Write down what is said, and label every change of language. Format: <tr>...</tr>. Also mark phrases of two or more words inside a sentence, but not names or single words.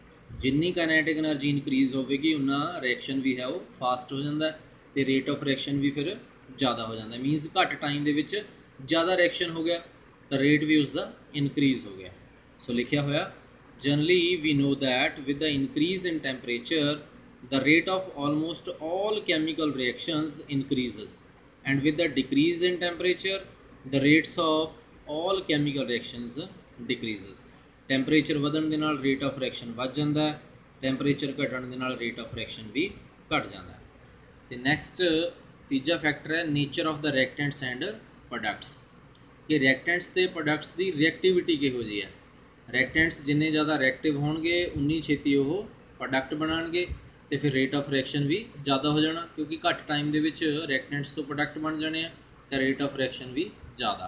<pa>ਜਿੰਨੀ</pa> <en>kinetic energy</en> <pa>ਇਨਕਰੀਜ਼ ਹੋਵੇਗੀ ਉਨਾ ਰਿਐਕਸ਼ਨ ਵੀ ਹੈ ਉਹ ਫਾਸਟ ਹੋ ਜਾਂਦਾ ਤੇ</pa> <en>rate of reaction</en> <pa>ਵੀ ਫਿਰ ਜ਼ਿਆਦਾ ਹੋ ਜਾਂਦਾ। ਮੀਨਸ ਘੱਟ ਟਾਈਮ ਦੇ ਵਿੱਚ ਜ਼ਿਆਦਾ ਰਿਐਕਸ਼ਨ ਹੋ ਗਿਆ ਤਾਂ ਰੇਟ ਵੀ ਉਸ ਦਾ ਇਨਕਰੀਜ਼ ਹੋ ਗਿਆ। ਸੋ ਲਿਖਿਆ ਹੋਇਆ</pa> <en>generally we know that with the increase in temperature the rate of almost all chemical reactions increases, and with the decrease in temperature the rates of all chemical reactions decreases।</en> <pa>temperature ਵਧਣ ਦੇ ਨਾਲ</pa> <en>rate of reaction</en> <pa>ਵੱਧ ਜਾਂਦਾ ਹੈ, temperature ਘਟਣ ਦੇ ਨਾਲ</pa> <en>rate of reaction</en> <pa>ਵੀ ਘਟ ਜਾਂਦਾ ਹੈ। ਤੇ next ਤੀਜਾ ਫੈਕਟਰ ਹੈ</pa> <en>nature of the reactants and products,</en> <pa>ਕਿ reactants ਤੇ products ਦੀ reactivity ਕਿਹੋ ਜਿਹੀ ਹੈ। reactants ਜਿੰਨੇ ਜ਼ਿਆਦਾ reactive ਹੋਣਗੇ ਉਨੀ ਛੇਤੀ ਉਹ ਪ੍ਰੋਡਕਟ ਬਣਾਉਣਗੇ ਤੇ ਫਿਰ</pa> <en>rate of reaction</en> <pa>ਵੀ ਜ਼ਿਆਦਾ ਹੋ ਜਾਣਾ, ਕਿਉਂਕਿ ਘੱਟ ਟਾਈਮ ਦੇ ਵਿੱਚ ਰਿਐਕਟੈਂਟਸ ਤੋਂ ਪ੍ਰੋਡਕਟ ਬਣ ਜਾਣੇ ਆ ਤਾਂ</pa> <en>rate of reaction</en> <pa>ਵੀ ਜ਼ਿਆਦਾ।</pa>